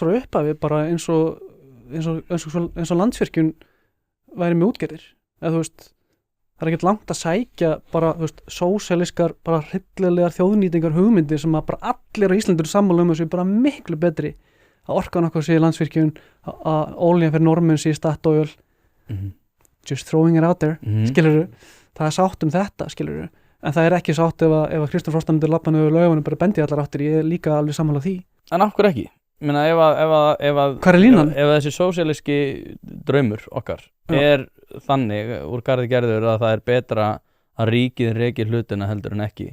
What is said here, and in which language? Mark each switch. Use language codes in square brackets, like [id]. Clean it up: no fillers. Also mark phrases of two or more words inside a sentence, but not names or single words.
[is] frá upphafi bara eins og Landsvirkjun væri með útgerðir eða þú veist, það er ekkert langt að sækja bara, þú veist, sósíalískar bara hryllilegar þjóðnýtingar hugmyndir sem að bara allir á Íslandur sammála þessu bara miklu betri að orkan okkur sé Landsvirkjun að olían fyrir Norðmenn sé Statoil [en] just throwing it out there [is] skilurðu, það er sátt þetta skilurðu, en það er ekki sátt ef að Kristrún Frostadóttir lappan yfir Laugaveginum bara bendi allar áttir, ég er líka alveg sammála því. En af hverju ekki? Ég meina ef að hvað er línan? Ef þessi sósíalíski draumur okkar er þannig úr garði gerður að það er betra að ríkið reki hlutina heldur en ekki.